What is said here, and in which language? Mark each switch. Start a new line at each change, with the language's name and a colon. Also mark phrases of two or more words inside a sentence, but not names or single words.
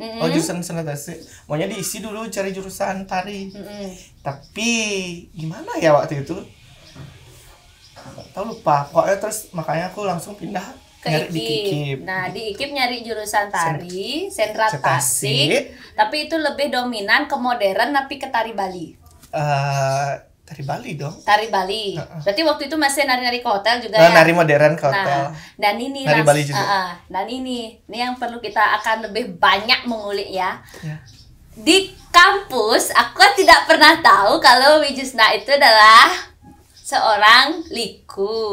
Indonesian: Oh, jurusan Sendra Tasik. Maunya diisi dulu cari jurusan tari. Tapi gimana ya waktu itu? Gak tahu, lupa. Pokoknya terus makanya aku langsung pindah ke nyari di IKIP. KIKIP. Nah, di IKIP nyari jurusan tari, Sendra Tasik. Tasik, tapi itu lebih dominan ke modern tapi ke tari Bali. Tari Bali dong. Tari Bali. Berarti waktu itu masih nari-nari ke hotel juga Nah, ya? nari modern ke hotel. Nah, dan ini Nari Bali juga. dan ini yang perlu kita akan lebih banyak mengulik ya. Ya. Di kampus aku tidak pernah tahu kalau Wijusna itu adalah seorang liku.